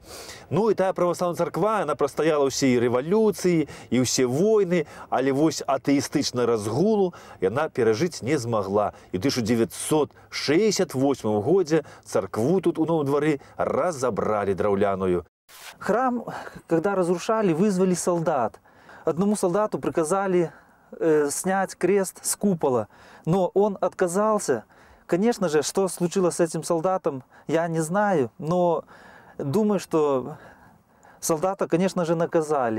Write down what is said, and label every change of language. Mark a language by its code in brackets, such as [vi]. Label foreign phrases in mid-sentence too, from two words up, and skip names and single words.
[be] Ну і тая праваслаўная царква, яна прастаяла ўсе і рэвалюцыі, і ўсе войны, але вось атэістычна разгулу яна перажыць не змагла. І ў 1968 годзе царкву тут у Новым двары разабралі драўляную. [ru] Храм, когда разрушали, вызвали солдат. Одному солдату приказали снять крест с купола, но он отказался. Конечно же, что случилось с этим солдатом, я не знаю, но думаю, что солдата, конечно же, наказали.